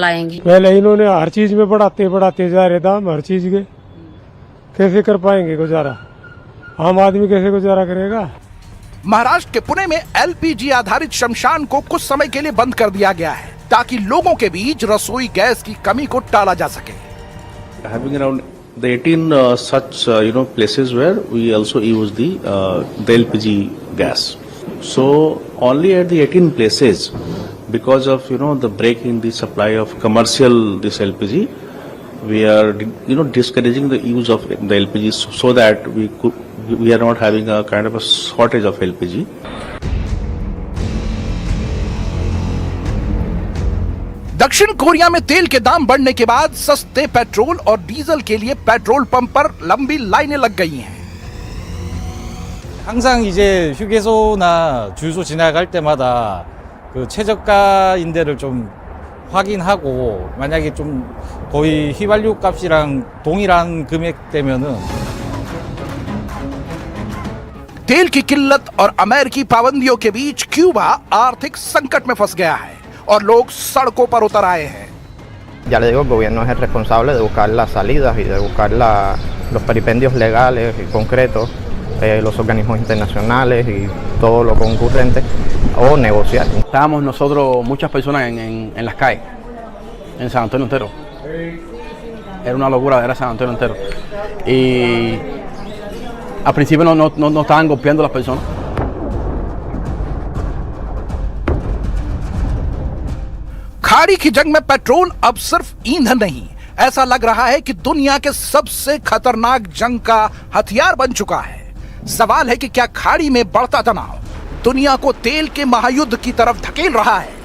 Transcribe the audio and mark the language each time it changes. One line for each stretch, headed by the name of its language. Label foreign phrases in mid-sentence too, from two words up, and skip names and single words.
Hindi: पहले इन्होंने हर चीज में बढ़ाते जा रहे दाम, हर चीज के कैसे कर पाएंगे गुजारा? आम आदमी कैसे गुजारा करेगा? महाराष्ट्र के पुणे में एलपीजी आधारित शमशान को कुछ समय के लिए बंद कर दिया गया है ताकि लोगों के बीच रसोई गैस की कमी को टाला जा सके।
English: Having around the 18 such places where we also use the LPG gas. So only at the 18 places, because of the break in the supply of commercial this LPG, we are discouraging the use of the LPG so that we are not having a kind of a shortage of LPG.
Hindi: दक्षिण कोरिया में तेल के दाम बढ़ने के बाद सस्ते पेट्रोल और डीजल के लिए पेट्रोल पंप पर लंबी लाइनें लग गई हैं।
Korean: 항상 이제 휴게소나 주유소 지나갈 때마다 그 최저가인 데를 좀 확인하고 만약에 좀 거의 휘발유 값이랑 동일한 금액대면은
Hindi: तेल की किल्लत और अमेरिकी पाबंदियों के बीच क्यूबा आर्थिक संकट में फंस गया है और लोग सड़कों पर उतर आए हैं।
Spanish: Ya le digo, el gobierno es el responsable de buscar las salidas y de buscar los peripendios legales y concretos, los organismos internacionales y todo lo concurrente, o negociar. Estábamos nosotros, muchas personas en las calles, en San Antonio entero. Era una locura, era San Antonio entero. Y al principio no estaban golpeando las personas.
Hindi: खाड़ी की जंग में पेट्रोल अब सिर्फ ईंधन नहीं, ऐसा लग रहा है कि दुनिया के सबसे खतरनाक जंग का हथियार बन चुका है। सवाल है कि क्या खाड़ी में बढ़ता तनाव दुनिया को तेल के महायुद्ध की तरफ धकेल रहा है?